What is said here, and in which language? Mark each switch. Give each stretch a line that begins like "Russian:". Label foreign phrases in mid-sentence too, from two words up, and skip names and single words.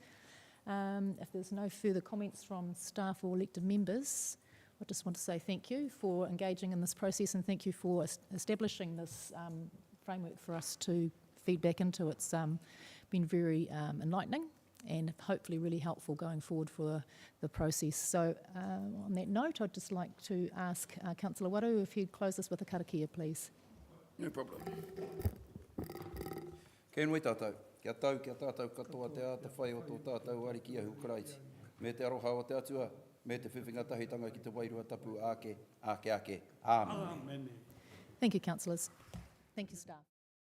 English: If there's no further comments from staff or elected members, I just want to say thank you for engaging in this process, and thank you for establishing this framework for us to feed back into. It's been very enlightening and hopefully really helpful going forward for the process. So on that note, I'd just like to ask Councillor Waru if he'd close us with a karakia, please. No problem.
Māori: Kei nui tātou. Kia tau, kia tātou katoa te ata whai o tō tātou ariki ahu karaiti. me te aroha o te atua, me te whiwhinga tahitanga ki te wairua tapu ake, ake, ake. Āmene.
English: Amen. Thank you, councillors. Thank you, staff.